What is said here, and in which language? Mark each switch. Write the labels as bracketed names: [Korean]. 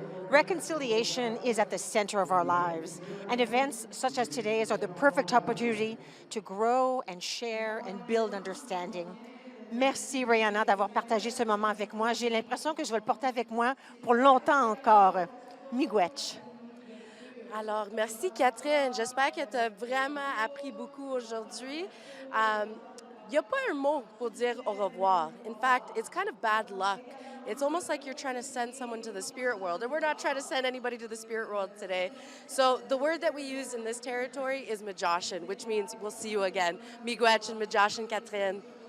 [English] Reconciliation is at the center of our lives, and events such as today's are the perfect opportunity to grow and share and build understanding. [French] Merci, Rihanna, d'avoir partagé ce moment avec moi. J'ai l'impression que je vais le porter avec moi pour longtemps encore. [Ojibwa] Miigwech. [French] Alors, merci Catherine. J'espère que tu as vraiment appris beaucoup aujourd'hui. Il n'y a pas un mot pour dire au revoir. [English] In fact, it's kind of bad luck. It's almost like you're trying to send someone to the spirit world, and we're not trying to send anybody to the spirit world today. So the word that we use in this territory is Majoshin, which means we'll see you again. Miigwech and Majoshin, Catherine.